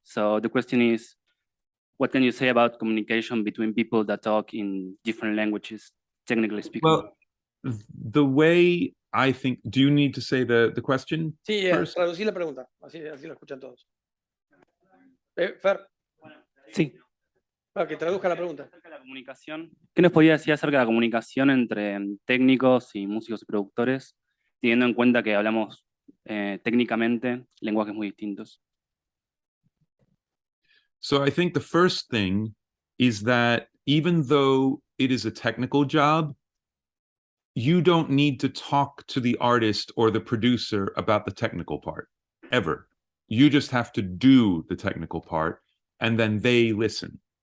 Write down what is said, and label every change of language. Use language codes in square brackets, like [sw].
[en] So the question is, what can you say about communication between people that talk in different languages, technically speaking? Well, the way I think, do you need to say the question [es] Sí, [en] first? [es] traducí la pregunta, así lo escuchan todos. Fer, Sí. para que traduzca la pregunta. Acerca de la comunicación, ¿qué nos podría decir acerca de la comunicación entre técnicos y músicos y productores, teniendo en cuenta que hablamos técnicamente lenguajes muy distintos? [en] So I think the first thing is that even though it is a technical job, you don't need to talk to the artist or the producer about the technical part, ever. You just have to do the technical part, and then they listen.